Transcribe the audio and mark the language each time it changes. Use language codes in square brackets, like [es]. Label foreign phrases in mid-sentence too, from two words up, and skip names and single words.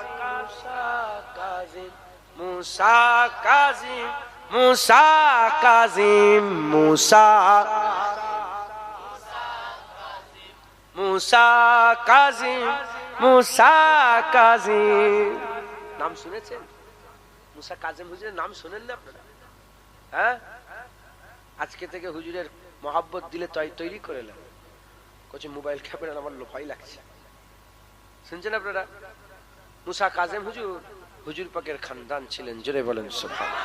[bn] मूसा काजिम मूसा काजिम मूसा मूसा काजिम मूसा काजिम নাম শুনেছেন? মুসা কাজিম হুজুরের নাম শুনেন না আপনারা? হ্যাঁ, আজকে থেকে হুজুরের মহাব্বত দিলে তৈরি করে নেন। কোচে মোবাইল ক্যামেরা আমার ভয় লাগছে। শুনছেন আপনারা? মুসা কাজেম হুজুর হুজুর পাকের খানদান ছিলেন, জোরে বলেন সুবহানাল্লাহ।